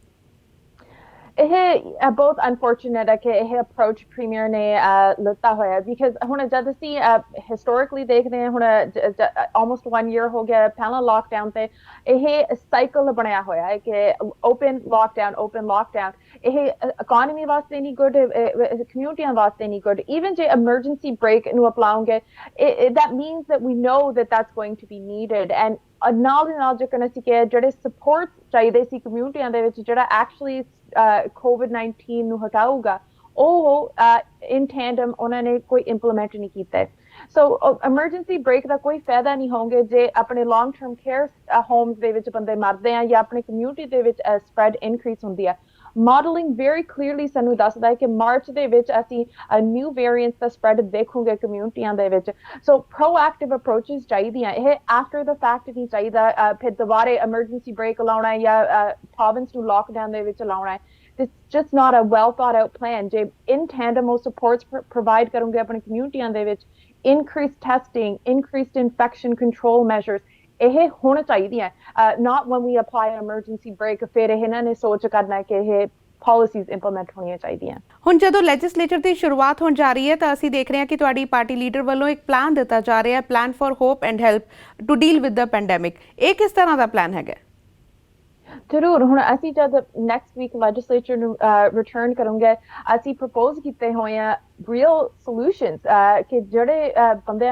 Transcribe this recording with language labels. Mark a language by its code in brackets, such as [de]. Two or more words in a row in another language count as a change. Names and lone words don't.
[pa] ਇਹ ਬਹੁਤ ਅਨਫੋਰਚੂਨੇਟ ਹੈ ਕਿ ਇਹ ਅਪਰੋਚ ਪ੍ਰੀਮੀਅਰ ਨੇ ਲਿੱਤਾ ਹੋਇਆ ਬਿਕਾਜ਼ ਹੁਣ ਜਦ ਅਸੀਂ ਹਿਸਟੋਰਿਕਲੀ ਦੇਖਦੇ ਹਾਂ ਹੁਣ ਆਲਮੋਸਟ 1 year ਹੋ ਗਿਆ ਪਹਿਲਾਂ ਲਾਕਡਾਊਨ ਤੇ ਇਹ ਸਾਈਕਲ ਬਣਿਆ ਹੋਇਆ ਹੈ ਕਿ [en] open lockdown [pa] ਇਹ ਇਕਨੋਮੀ ਵਾਸਤੇ ਨਹੀਂ ਗੁੱਡ ਕਮਿਊਨਿਟੀਆਂ ਵਾਸਤੇ ਨਹੀਂ ਗੁੱਡ ਈਵਨ ਜੇ [en] emergency brake [pa] ਨੂੰ ਅਪਲਾਉਂਗੇ [en] that means that we know that that's going to be needed and [pa] ਨਾਲ ਦੇ ਨਾਲ ਜੇਕਰ ਅਸੀਂ ਕਿ ਜਿਹੜੇ ਸਪੋਰਟ ਚਾਹੀਦੇ ਸੀ ਕਮਿਊਨਿਟੀਆਂ ਦੇ ਵਿੱਚ ਜਿਹੜਾ ਐਕਚੁਅਲੀ COVID-19 ਨੂੰ ਹਟਾਊਗਾ ਉਹ [en] in tandem [pa] ਉਹਨਾਂ ਨੇ ਕੋਈ ਇੰਪਲੀਮੈਂਟ ਨਹੀਂ ਕੀਤਾ ਸੋ [en] emergency brake [pa] ਦਾ ਕੋਈ ਫਾਇਦਾ ਨਹੀਂ ਹੋਣਗੇ ਜੇ ਆਪਣੇ [en] long term care homes [pa] ਦੇ ਵਿੱਚ ਬੰਦੇ ਮਰਦੇ ਆ ਜਾਂ ਆਪਣੀ ਕਮਿਊਨਿਟੀ ਦੇ ਵਿੱਚ [en] spread increase [pa] ਹੁੰਦੀ ਆ [en] modelling very clearly [pa] ਸਾਨੂੰ ਦੱਸਦਾ ਹੈ ਕਿ ਮਾਰਚ ਦੇ ਵਿੱਚ ਅਸੀਂ [en] new variants [pa] ਦਾ ਸਪਰੈਡ ਦੇਖੂਗੇ ਕਮਿਊਨਿਟੀਆਂ ਦੇ ਵਿੱਚ ਸੋ [en] proactive approaches [pa] ਚਾਹੀਦੀਆਂ ਇਹ [en] after the fact [pa] ਨਹੀਂ ਚਾਹੀਦਾ ਫਿਰ ਦੁਬਾਰੇ [en] emergency brake [pa] ਲਾਉਣਾ ਜਾਂ ਪ੍ਰੋਵਿੰਸ ਨੂੰ ਲਾਕਡਾਊਨ ਦੇ ਵਿੱਚ ਲਾਉਣਾ [en] It's just not a well thought out plan. [pa] ਜੇ [en] in tandem [pa] ਉਹ [en] supports provide [pa] ਕਰੋਗੇ ਆਪਣੀ ਕਮਿਊਨਿਟੀਆਂ ਦੇ ਵਿੱਚ [en] increased testing, increased infection control measures [pa] ਇਹ ਹੋਣਾ ਚਾਹੀਦੀਆਂ [en] not when we apply an emergency break [pa] ਫਿਰ ਇਹਨਾਂ ਨੇ ਸੋਚ ਕਰਨਾ ਕਿ ਇਹ [en] policies implement [pa] ਹੋਣੀਆਂ ਚਾਹੀਦੀਆਂ ਹੁਣ ਜਦੋਂ ਲੈਜਿਸਲੇਚਰ ਦੀ ਸ਼ੁਰੂਆਤ ਹੋਣ ਜਾ ਰਹੀ ਹੈ ਤਾਂ ਅਸੀਂ ਦੇਖ ਰਹੇ ਹਾਂ ਕਿ ਤੁਹਾਡੀ ਪਾਰਟੀ ਲੀਡਰ ਵੱਲੋਂ ਇੱਕ ਪਲਾਨ ਦਿੱਤਾ ਜਾ ਰਿਹਾ ਹੈ [en] plan for hope and help to deal with the pandemic [pa] ਇਹ ਕਿਸ ਤਰ੍ਹਾਂ ਦਾ ਪਲਾਨ ਹੈਗਾ ਜ਼ਰੂਰ ਹੁਣ ਅਸੀਂ ਜਦ [en] next week [pa] ਲੈਜਿਸਲੇਚਰ ਨੂੰ ਰਿਟਰਨ ਕਰੂੰਗੇ ਅਸੀਂ ਪ੍ਰਪੋਜ਼ ਕੀਤੇ ਹੋਏ ਆ [en] real solutions [pa] ਕਿ ਜਿਹੜੇ ਬੰਦਿਆਂ